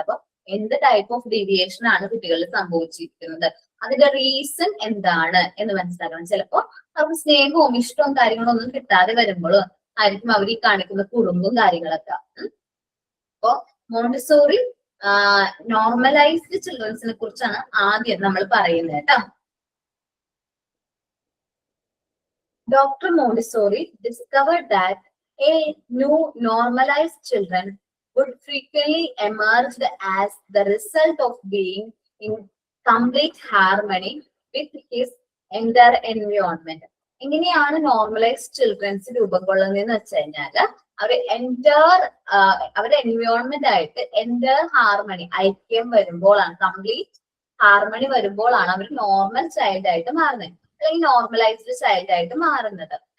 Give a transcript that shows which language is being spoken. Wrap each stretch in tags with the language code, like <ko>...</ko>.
<ml>അപ്പൊ എന്ത് type of deviation ആണ് കുട്ടികളിൽ സംഭവിച്ചിരിക്കുന്നത്, അതിന്റെ റീസൺ എന്താണ് എന്ന് മനസ്സിലാക്കണം. ചിലപ്പോ അവർക്ക് സ്നേഹവും ഇഷ്ടവും കാര്യങ്ങളും ഒന്നും കിട്ടാതെ വരുമ്പോഴും ആയിരിക്കും അവർ ഈ കാണിക്കുന്ന കുറുമ്പും കാര്യങ്ങളൊക്കെ. അപ്പോ മോണ്ടിസോറി നോർമലൈസ്ഡ് ചിൽഡ്രൻസിനെ കുറിച്ചാണ് ആദ്യം നമ്മൾ പറയുന്നത് കേട്ടോ.</ml> <en>Dr. Montessori discovered that a new normalized children would frequently emerge as the result of being in complete harmony with his entire environment.</en> <ml>എങ്ങനെയാണ് നോർമലൈസ്ഡ് ചിൽഡ്രൻസ് രൂപം കൊള്ളുന്നതെന്ന് വെച്ച് കഴിഞ്ഞാല് അവരുടെ എൻവയോൺമെന്റ് ആയിട്ട് ഹാർമണി, ഐക്യം വരുമ്പോഴാണ്, കംപ്ലീറ്റ് ഹാർമണി വരുമ്പോഴാണ് അവർ നോർമൽ ചൈൽഡ് ആയിട്ട് മാറുന്നത്, അല്ലെങ്കിൽ നോർമലൈസ്ഡ് ചൈൽഡ് ആയിട്ട് മാറുന്നത്.</ml>